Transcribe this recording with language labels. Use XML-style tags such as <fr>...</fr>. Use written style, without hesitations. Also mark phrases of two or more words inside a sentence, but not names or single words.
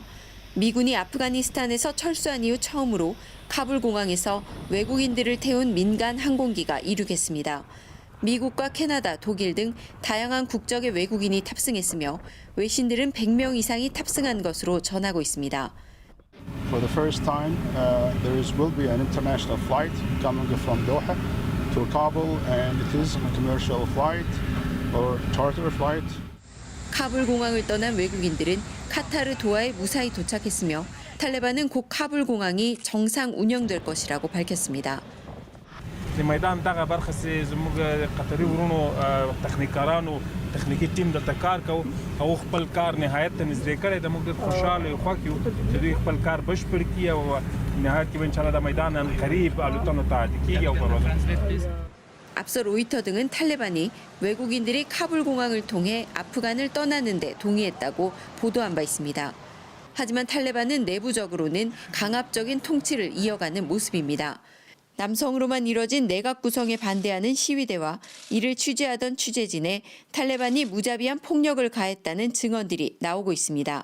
<ko>미군이 아프가니스탄에서 철수한 이후 처음으로 카불 공항에서 외국인들을 태운 민간 항공기가 이륙했습니다. 미국과 캐나다, 독일 등 다양한 국적의 외국인이 탑승했으며 외신들은 100명 이상이 탑승한 것으로 전하고 있습니다.</ko> <en>For the first time, will be an international flight coming from Doha to Kabul, and it is a commercial flight or charter flight.</en> <ko>카불 공항을 떠난 외국인들은 카타르 도하에 무사히 도착했으며 탈레반은 곧 카불 공항이 정상 운영될 것이라고 밝혔습니다.</ko> <ps>الميدان دغه برخه سي زموږ قطري ورونو تخنیکارانو تخنیکی ټیم دلته کار کوي او خپل کار نهایت ته نږدې کړی د موږ ډېر خوشاله یو خوښ یو چې دوی خپل کار بشپړ کړي او نهایت کې</ps> <ar>ان شاء الله</ar> <ps>د میدان قریب الوتنو ته عادي کیږي او پرواز.</ps> <ko>앞서 로이터 등은 탈레반이 외국인들이 카불 공항을 통해 아프간을 떠나는 데 동의했다고 보도한 바 있습니다. 하지만 탈레반은 내부적으로는 강압적인 통치를 이어가는 모습입니다. 남성으로만 이뤄진 내각 구성에 반대하는 시위대와 이를 취재하던 취재진에 탈레반이 무자비한 폭력을 가했다는 증언들이 나오고 있습니다.</ko>